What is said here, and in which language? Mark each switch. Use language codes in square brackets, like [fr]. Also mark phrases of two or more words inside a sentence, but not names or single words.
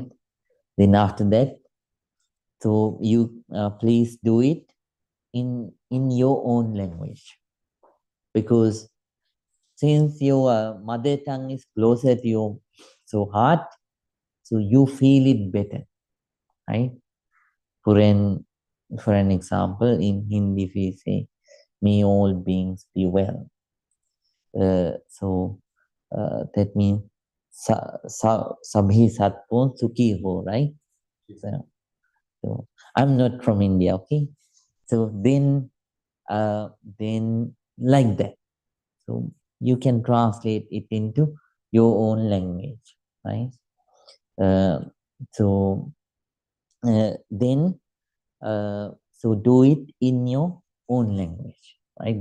[en] Then after that, so you please do it in your own language, because since your mother tongue is closer to your heart, so you feel it better, right? For an example, in Hindi we say, "May all beings be well." That means [hi] sabhi sattvon sukhi ho, [en] right? So I'm not from India, okay? So then like that. So you can translate it into your own language, right? Uh, so then do it in your own language, right?